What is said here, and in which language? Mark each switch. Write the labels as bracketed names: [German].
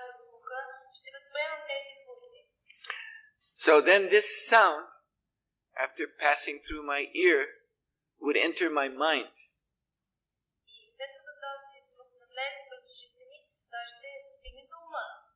[Bulgarian] с слуха, ще възприемам тези звуци. [English] So then this sound, after passing through my ear, would enter my mind. [Bulgarian] И след като този звук навлезе през ушите ми, той ще достигне до ума.